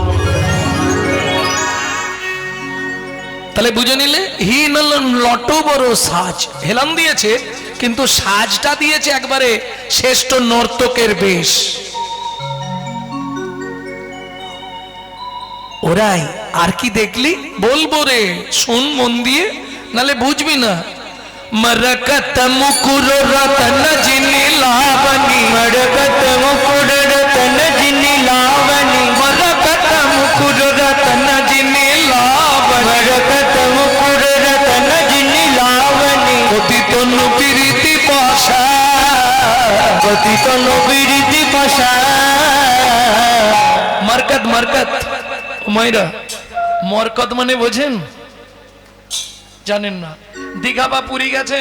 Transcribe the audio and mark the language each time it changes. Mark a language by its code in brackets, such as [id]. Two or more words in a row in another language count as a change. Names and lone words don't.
[bn] তাহলে বুঝে নিলে হীন লট বড় সাজ হেলান দিয়েছে, কিন্তু সাজটা দিয়েছে একবারে শ্রেষ্ঠ নর্তকের বেশ। ওরাই আর কি দেখলি বলবো রে, শোন মন দিয়ে, নালে বুঝবি না। মরকত মুকুর রতন জিনি লাবনী, মরকত মুকুর রতন জিনি লাবনী, মরকত মুকুর রতন জিনি লাবনী, মরকত মুকুর রতন জিনি লাবনী, অতি তনু প্রীতি পাশা, অতি তনু প্রীতি পাশা। মরকত মরকত মাইরা, মরকত মানে বোঝেন? জানেন না? দীঘা বা পুরী গেছেন?